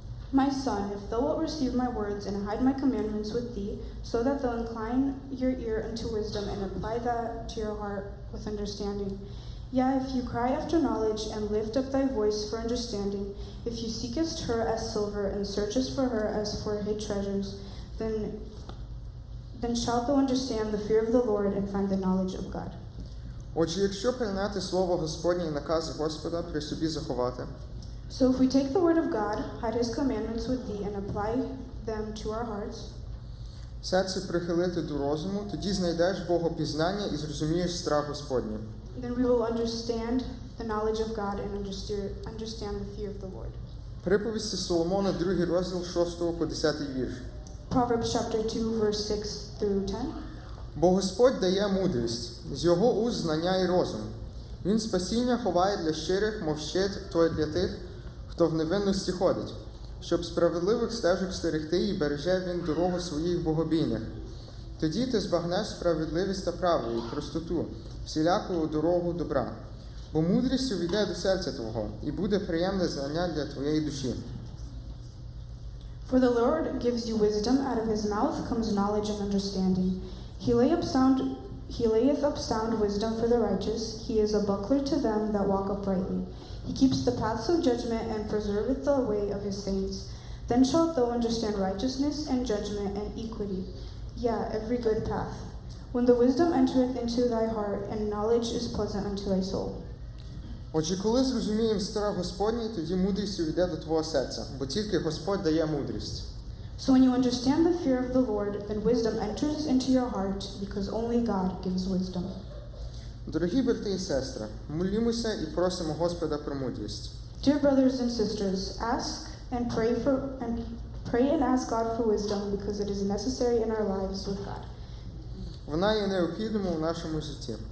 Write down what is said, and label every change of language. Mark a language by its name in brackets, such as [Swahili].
[English] My son, if thou wilt receive my words and hide my commandments with thee, so that thou incline your ear unto wisdom and apply that to your heart with understanding. Yea, if you cry after knowledge and lift up thy voice for understanding, if you seekest her as silver and searchest for her as for hid treasures, then shalt thou understand the fear of the Lord and find the knowledge of God. [Ukrainian] Отже, якщо прийняти слово Господнє і накази Господа при собі заховати, [English] So if we take the word of God, hide his commandments with thee, and apply them to our hearts, [Ukrainian] серце прихилити до розуму, тоді знайдеш Бога пізнання і зрозумієш страх Господній. [English] then we will understand the knowledge of God and understand the fear of the Lord. [Ukrainian] Приповісті Соломона, 2 розділ 6 по 10 вірш. [English] Proverbs chapter 2, verse 6 through 10. [Ukrainian] Бо Господь дає мудрість, з його уст знання і розум. Він спасіння ховає для щирих, мов щит той для тих, хто в невинності ходить, щоб справедливих стежок стерегти і береже він дорогу своїх богобійних. Тоді ти збагнеш справедливість та правду і простоту, всіляку дорогу добра. Бо мудрість увійде до серця твого, і буде приємне знання для твоєї душі. [English] For the Lord gives you wisdom, out of his mouth comes knowledge and understanding. He layeth up sound wisdom for the righteous, he is a buckler to them that walk uprightly. He keeps the paths of judgment and preserveth the way of his saints. Then shalt thou understand righteousness and judgment and equity, yea, every good path. When the wisdom entereth into thy heart, and knowledge is pleasant unto thy soul. [Ukrainian] Отже, коли зрозуміємо страх Господній, тоді мудрість увійде до твого серця, бо тільки Господь дає мудрість. [English] So when you understand the fear of the Lord, then wisdom enters into your heart, because only God gives wisdom. [Ukrainian] Дорогі брати і сестри, молімося і просимо Господа про мудрість. [English] Dear brothers and sisters, ask and pray and ask God for wisdom, because it is necessary in our lives with God. [Ukrainian] Вона є необхідною в нашому житті.